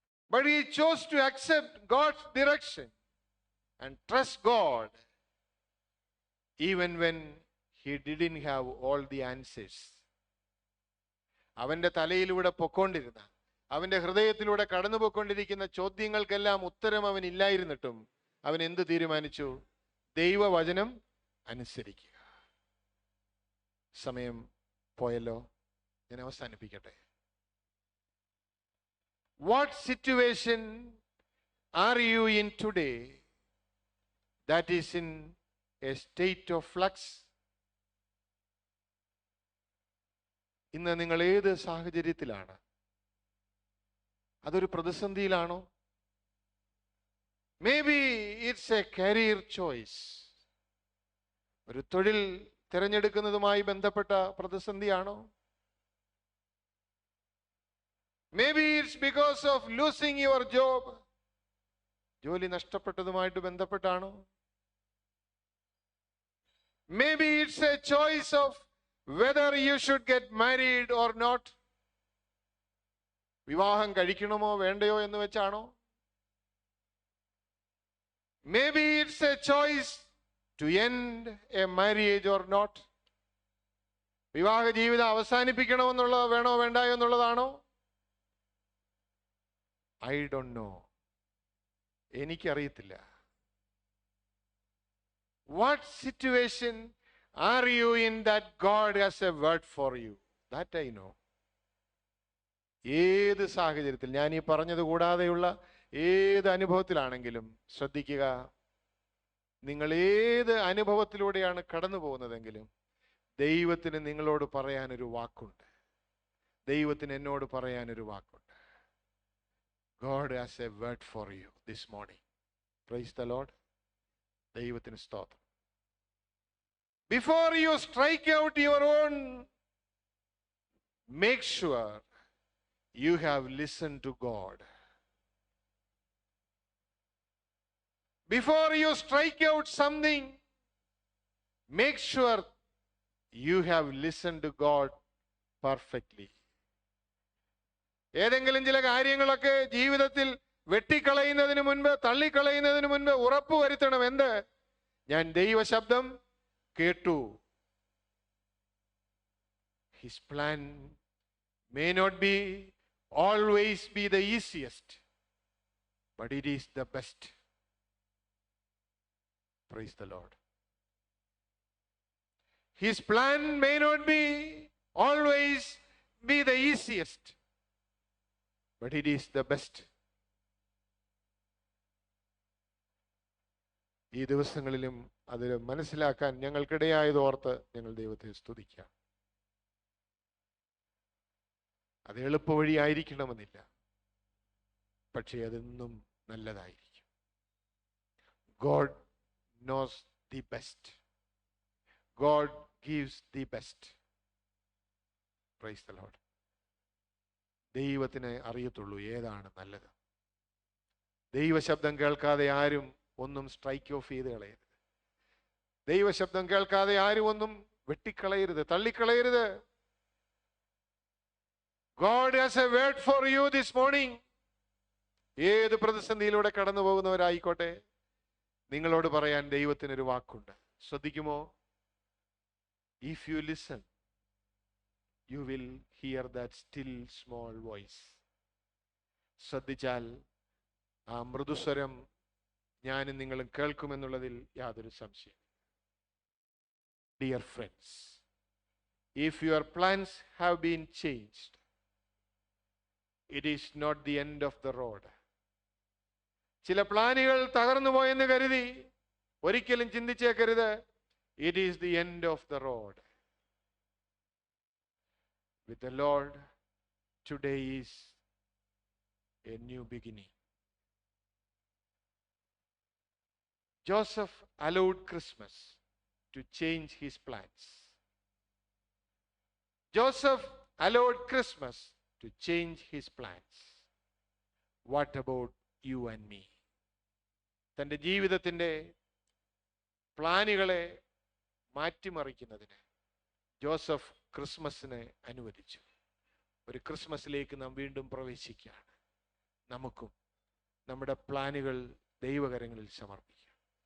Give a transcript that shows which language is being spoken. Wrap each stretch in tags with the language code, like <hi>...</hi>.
<en>But he chose to accept God's direction and trust God even when he didn't have all the answers.</en> <ml>അവന്റെ തലയിലൂടെ പൊക്കോണ്ടിരുന്ന, അവന്റെ ഹൃദയത്തിലൂടെ കടന്നു പോയിക്കൊണ്ടിരിക്കുന്ന ചോദ്യങ്ങൾക്കെല്ലാം ഉത്തരം അവനില്ലായിരുന്നിട്ടും അവൻ എന്ത് തീരുമാനിച്ചു? ദൈവവചനം അനുസരിക്കുക. സമയം പോയല്ലോ, ഞാൻ അവസാനിപ്പിക്കട്ടെ.</ml> <en>What situation are you in today that is in a state of flux?</en> <ml>ഇന്ന് നിങ്ങൾ ഏത് സാഹചര്യത്തിലാണ്? അതൊരു പ്രതിസന്ധിയിലാണോ?</ml> <en>Maybe it's a career choice.</en> <ml>ഒരു തൊഴിൽ തിരഞ്ഞെടുക്കുന്നതുമായി ബന്ധപ്പെട്ട പ്രതിസന്ധിയാണോ?</ml> <en>Maybe it's because of losing your job.</en> <ml>ജോലി നഷ്ടപ്പെട്ടതുമായിട്ട് ബന്ധപ്പെട്ടാണോ?</ml> <en>Maybe it's a choice of whether you should get married or not.</en> <ml>വിവാഹം കഴിക്കണമോ വേണ്ടയോ എന്ന് വെച്ചാണോ?</ml> <en>Maybe it's a choice to end a marriage or not.</en> <ml>വിവാഹ ജീവിതം അവസാനിപ്പിക്കണമെന്നുള്ളത് വേണോ വേണ്ടായോ എന്നുള്ളതാണോ?</ml> <en>I don't know.</en> <ml>എനിക്കറിയത്തില്ല.</ml> <en>What situation are you in that God has a word for you? That I know.</en> <ml>ഏത് സാഹചര്യത്തിൽ, ഞാൻ ഈ പറഞ്ഞത് കൂടാതെയുള്ള ഏത് അനുഭവത്തിലാണെങ്കിലും ശ്രദ്ധിക്കുക, നിങ്ങൾ ഏത് അനുഭവത്തിലൂടെയാണ് കടന്നു പോകുന്നതെങ്കിലും ദൈവത്തിന് നിങ്ങളോട് പറയാനൊരു വാക്കുണ്ട്. ദൈവത്തിന് എന്നോട് പറയാനൊരു വാക്കുണ്ട്.</ml> <en>God has a word for you this morning. Praise the Lord.</en> <ml>ദൈവത്തിന് സ്തോത്രം.</ml> <en>Before you strike out your own, make sure you have listened to God. Before you strike out something, make sure you have listened to God perfectly.</en> <ml>ഏതെങ്കിലും ചില കാര്യങ്ങളൊക്കെ ജീവിതത്തിൽ വെട്ടിക്കളയുന്നതിന് മുൻപ്, തള്ളിക്കളയുന്നതിന് മുൻപ് ഉറപ്പുവരുത്തണം. എന്ത്? ഞാൻ ദൈവശബ്ദം കേട്ടു.</ml> <en>His plan may not be always be the easiest, but it is the best. Praise the Lord. His plan may not be always be the easiest, but it is the best.</en> <ml>ഈ ദിവസങ്ങളിലും അത് മനസ്സിലാക്കാൻ ഞങ്ങൾക്കിടയായത് ഓർത്ത് ഞങ്ങൾ ദൈവത്തെ സ്തുതിക്കാം. അത് എളുപ്പവഴി ആയിരിക്കണമെന്നില്ല, പക്ഷേ അതെന്നും നല്ലതായിരിക്കും.</ml> <en>God knows the best. God gives the best. Praise the Lord.</en> <ml>ദൈവത്തിനെ അറിയത്തുള്ളൂ ഏതാണ് നല്ലത്. ദൈവശബ്ദം കേൾക്കാതെ ആരും ഒന്നും സ്ട്രൈക്ക് ഓഫ് ചെയ്ത് കളയരുത്. ദൈവശബ്ദം കേൾക്കാതെ ആരും ഒന്നും വെട്ടിക്കളയരുത്, തള്ളിക്കളയരുത്.</ml> <en>God has a word for you this morning.</en> <ml>ഏത് പ്രതിസന്ധിയിലൂടെ കടന്നു പോകുന്നവരായിക്കോട്ടെ, നിങ്ങളോട് പറയാൻ ദൈവത്തിനൊരു വാക്കുണ്ട്. ശ്രദ്ധിക്കുമോ?</ml> <en>If you listen, you will hear that still small voice.</en> <ml>ശ്രദ്ധിച്ചാൽ ആ മൃദുസ്വരം ഞാനും നിങ്ങളും കേൾക്കുമെന്നുള്ളതിൽ യാതൊരു സംശയം.</ml> <en>Dear friends, if your plans have been changed, it is not the end of the road.</en> <ml>ചില പ്ലാനുകൾ തകർന്നു പോയെന്ന് കരുതി ഒരിക്കലും ചിന്തിച്ചേക്കരുത്</ml> <en>It is the end of the road. With the Lord today is a new beginning. Joseph allowed Christmas to change his plans. Joseph allowed Christmas to change his plans. What about you and me?</en> <ml>തൻ്റെ ജീവിതത്തിൻ്റെ പ്ലാനുകളെ മാറ്റിമറിക്കുന്നതിന് Joseph ക്രിസ്മസിനെ അനുവദിച്ചു. ഒരു ക്രിസ്മസിലേക്ക് നാം വീണ്ടും പ്രവേശിക്കുകയാണ്. നമുക്കും നമ്മുടെ പ്ലാനുകൾ ദൈവകരങ്ങളിൽ സമർപ്പിക്കാം.</ml>